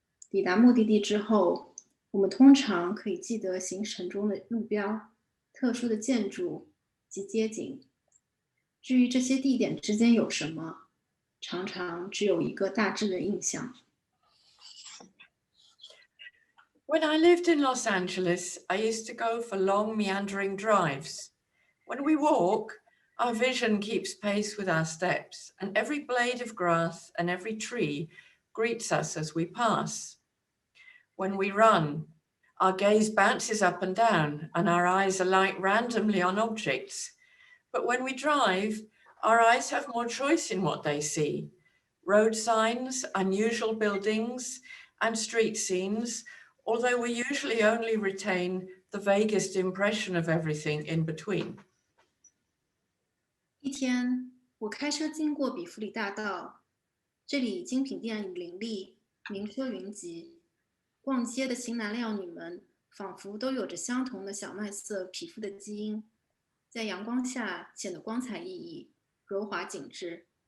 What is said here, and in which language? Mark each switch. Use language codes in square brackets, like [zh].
[zh] 抵达目的地之后，我们通常可以记得行程中的路标、特殊的建筑及街景。至于这些地点之间有什么，常常只有一个大致的印象。 [en] When I lived in Los Angeles, I used to go for long meandering drives. When we walk, our vision keeps pace with our steps, and every blade of grass and every tree greets us as we pass. When we run, our gaze bounces up and down, and our eyes alight randomly on objects. But when we drive, our eyes have more choice in what they see. Road signs, unusual buildings, and street scenes, although we usually only retain the vaguest impression of everything in between. [zh] 一天，我开车经过比弗里大道，这里精品店林立，名车云集。逛街的型男靓女们仿佛都有着相同的小麦色皮肤的基因，在阳光下显得光彩熠熠、柔滑紧致。